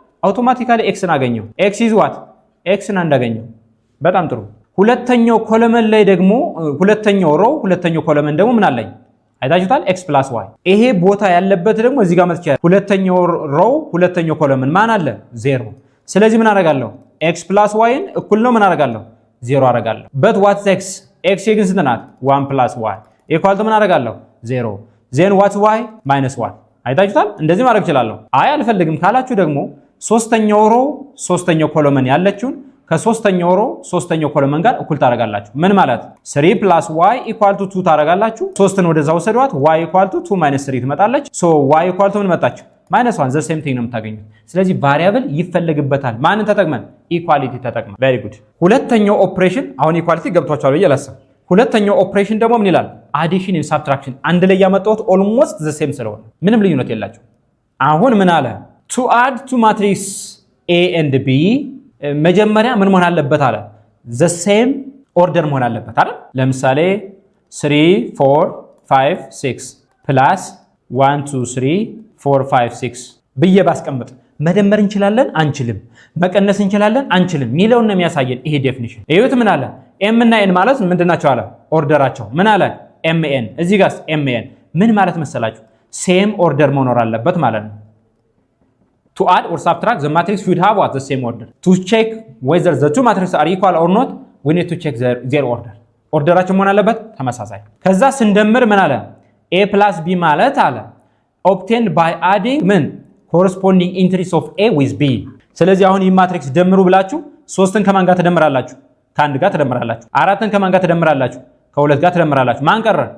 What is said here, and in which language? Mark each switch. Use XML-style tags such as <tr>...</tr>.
<am>አውቶማቲካሊ x አገኘው። x is what x እንዳገኘው። በጣም ጥሩ። ሁለተኛው ኮለመን ላይ ደግሞ ሁለተኛው ሮ ሁለተኛው ኮለመን ደግሞ ምን አለኝ? አይታችሁታል። x + y ይሄ ቦታ ያለበት ደግሞ እዚህ ጋር መጥቻ ሁለተኛው ሮ ሁለተኛው ኮለመን ማን አለ? 0። ስለዚህ ምን አደርጋለሁ? x + y እኩል ነው ምን አደርጋለሁ? 0 አደርጋለሁ።</am> <en>but what's x</en> <am>ግን ስንት ናት? 1 + y equal to ምን አደርጋለሁ? 0</am> <en>then what's y</en> <am>-1 አይታችሁታል። እንደዚህ ማድረግ እችላለሁ። አይ አልፈልግም ካላችሁ ደግሞ ሶስተኛው ሮ ሶስተኛው ኮለመን ያለችውን ከሶስተኛው ሮ ሶስተኛው ኮለመን ጋር እኩል ታደርጋላችሁ። ምን ማለት 3 + y = 2 ታደርጋላችሁ። 3ን ወደዛ ወሰዷት y = 2 - 3 ትመጣለች።</am> <en>so y =</en> <am>ምን መጣች? -1</am> <en>the same thing</en> <am>ነው የምታገኙት። ስለዚህ ቫሪያብል ይፈልግበታል። ማንን ተጠቅመን? ኢኳሊቲ ተጠቅመን። ቬሪ ጉድ። ሁለተኛው ኦፕሬሽን አሁን ኢኳሊቲ ገብቷችኋል ብዬ አላስብም። ሁለተኛው ኦፕሬሽን ደግሞ ምን ይላል? አዲሽን ኤንድ ሳብትራክሽን አንድ ላይ ያመጣሁት</am> <en>ኦልሞስት ዘ ሴም</en> <am>ስለሆነ ምንም ልዩነት የላቸው። አሁን ምን አለ?</am> <en>to add to matrix a and b</en> <am>መጀመሪያ ምን መሆን አለበት አለ?</am> <en>the same order</en> <am>መሆን አለበት አይደል? ለምሳሌ 3 4 5 6 plus 1 2 3 4 5 6 ብዬ ባስቀምጥ መደመር እንችላለን አንችልም? መቀነስ እንችላለን አንችልም? ሚለውን ነው የሚያሳየን ይሄ ዴፊኒሽን። እዩት ምን አለ? m እና n ማለት ምንድናቸው አለ? ኦርደራቸው ምን አለ? mn እዚህ ጋርስ mn ምን ማለት መሰላችሁ? ሴም ኦርደር መኖር አለበት ማለት ነው። to add or subtract the matrix should have what the same order.</am> <en>To check whether the two matrices are equal or not, we need to check their order.</en> <am>ኦርደራቸው መሆን አለበት ተመሳሳይ። ከዛ ስንደምር ምን አለ a plus b ማለት አለ</am> <en>obtained by adding</en> <am>ምን</am> <en>corresponding entries of a with b።</en> <am>ስለዚህ አሁን ይህ ማትሪክስ ደምሩ ብላችሁ 3ን ከማን ጋር ትደምራላችሁ? ከአንድ ጋር ትደምራላችሁ። 4ን ከማን ጋር ትደምራላችሁ? ከሁለት ጋር ትደምራላችሁ። ማን ቀረ?</am>